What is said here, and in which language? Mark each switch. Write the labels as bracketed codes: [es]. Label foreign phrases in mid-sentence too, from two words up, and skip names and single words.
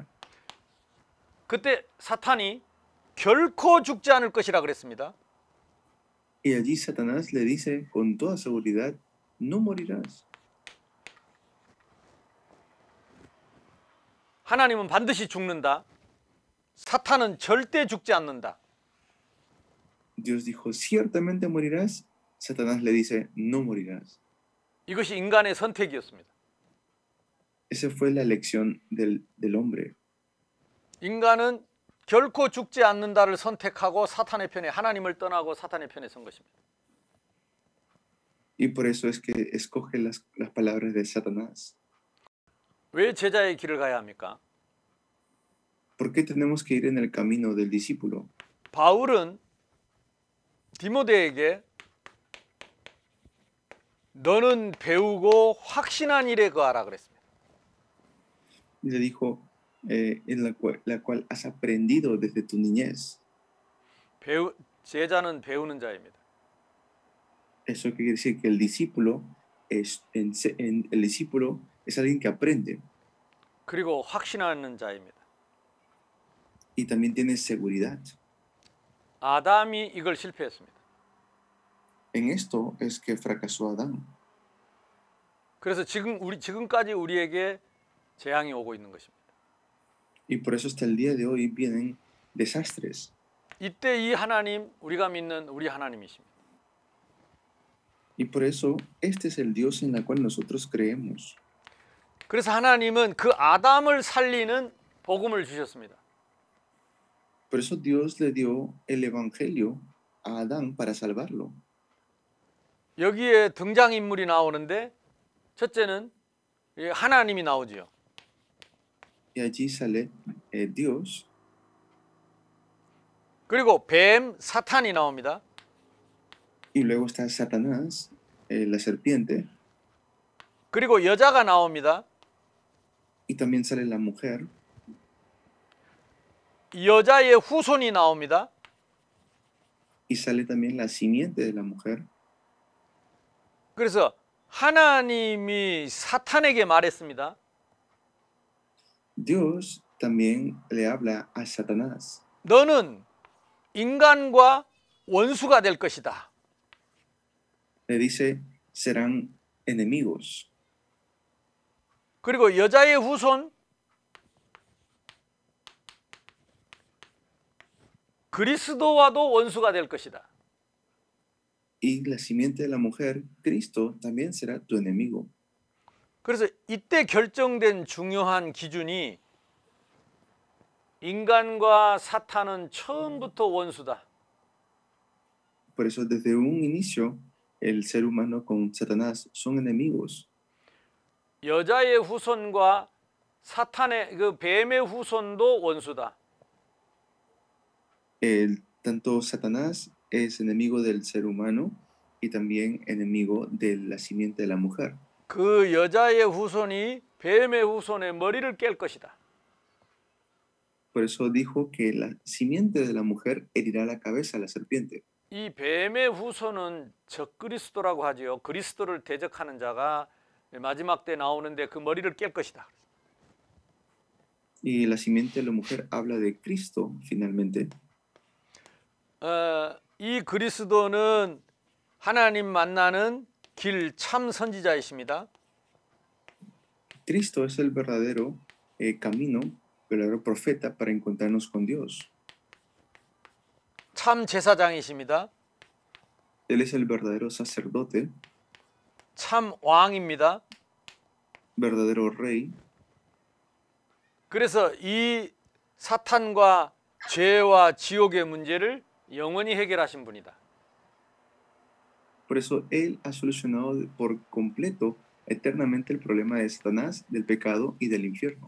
[ko] 그때 사탄이 결코 죽지 않을 것이라 그랬습니다. [es] Y allí Satanás le dice con toda seguridad, no morirás. [ko] 하나님은 반드시 죽는다. 사탄은 절대 죽지 않는다. [es] Dios dijo, ciertamente morirás. Satanás le dice, no morirás. [ko] 이것이 인간의 선택이었습니다. [es] Esa fue la elección del hombre. [ko] 인간은 결코 죽지 않는다를 선택하고 사탄의 편에, 하나님을 떠나고 사탄의 편에 선 것입니다. [es] Y por eso es que escoge las palabras de Satanás. [ko] 왜 제자의 길을 가야 합니까? [es] ¿Por qué tenemos que ir en el camino del discípulo? [ko] 바울은 디모데에게 너는 배우고 확신한 일에 거하라 그랬습니다. [es] Y le dijo, en la cual has aprendido desde tu niñez. [ko] 제자는 배우는 자입니다. [es] Eso quiere decir que el discípulo el discípulo es alguien que aprende [ko] 그리고 확신하는 자입니다. [es] y también tiene seguridad. [ko] 아담이 이걸 실패했습니다. [es] En esto es que fracasó Adán. [ko] 그래서 지금까지 우리에게 재앙이 오고 있는 것입니다. [es] Y por eso hasta el día de hoy vienen desastres. [ko] 이때 이 하나님, 우리가 믿는 우리 하나님이십니다. [es] Y por eso este es el Dios en el cual nosotros creemos. [ko] 그래서 하나님은 그 아담을 살리는 복음을 주셨습니다. [es] Por eso Dios le dio el evangelio a Adán para salvarlo. [ko] 여기에 등장인물이 나오는데 첫째는 하나님이 나오지요. [es] Y allí sale Dios. [ko] 그리고 뱀, 사탄이 나옵니다. [es] Y luego está Satanás, la serpiente. [ko] 그리고 여자가 나옵니다. [es] Y también sale la mujer. [ko] 여자의 후손이 나옵니다. [es] Y sale también la simiente de la mujer. [ko] 그래서 하나님이 사탄에게 말했습니다. [es] Dios también le habla a Satanás. [ko] 너는 인간과 원수가 될 것이다. [es] Le dice, serán enemigos. [ko] 그리고 여자의 후손 그리스도와도 원수가 될 것이다. [es] Y la simiente de la mujer, Cristo, también será tu enemigo. [ko] 그래서 이때 결정된 중요한 기준이 인간과 사탄은 처음부터 원수다. [es] Por eso desde un inicio el ser humano con Satanás son enemigos. [ko] 여자의 후손과 사탄의 그 뱀의 후손도 원수다. [es] Tanto Satanás es enemigo del ser humano y también enemigo de la simiente de la mujer. [ko] 그 여자의 후손이 뱀의 후손의 머리를 깰 것이다. [es] Por eso dijo que la simiente de la mujer herirá la cabeza a la serpiente. [ko] 이 뱀의 후손은 적그리스도라고 하지요. 그리스도를 대적하는 자가 마지막 때 나오는데 그 머리를 깰 것이다. [es] Y la simiente de la mujer habla de Cristo finalmente. [ko] 이 그리스도는 하나님 만나는 길 참 선지자이십니다. [es] Cristo es el verdadero camino, verdadero profeta para encontrarnos con Dios. [ko] 참 제사장이십니다. [es] Él es el verdadero sacerdote, [ko] 참 왕입니다. [es] verdadero rey. [ko] 그래서 이 사탄과 죄와 지옥의 문제를 영원히 해결하신 분이다. [es] Por eso Él ha solucionado por completo, eternamente el problema de Satanás, del pecado y del infierno.